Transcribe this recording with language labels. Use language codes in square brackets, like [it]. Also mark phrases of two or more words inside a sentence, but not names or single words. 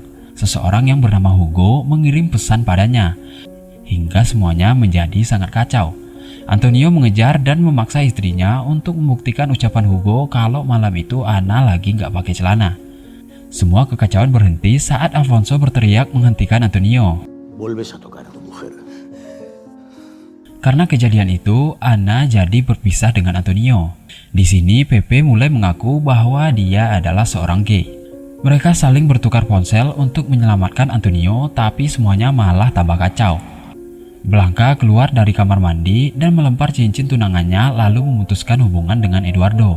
[id] Seseorang yang bernama Hugo mengirim pesan padanya. Hingga semuanya menjadi sangat kacau. Antonio mengejar dan memaksa istrinya untuk membuktikan ucapan Hugo kalau malam itu Ana lagi nggak pakai celana. Semua kekacauan berhenti saat Alfonso berteriak menghentikan Antonio. [es] Vuelves a tocar a tu mujer. [id] Karena kejadian itu, Ana jadi berpisah dengan Antonio. Di sini Pepe mulai mengaku bahwa dia adalah seorang gay. Mereka saling bertukar ponsel untuk menyelamatkan Antonio, tapi semuanya malah tambah kacau. Blanka keluar dari kamar mandi dan melempar cincin tunangannya lalu memutuskan hubungan dengan Eduardo.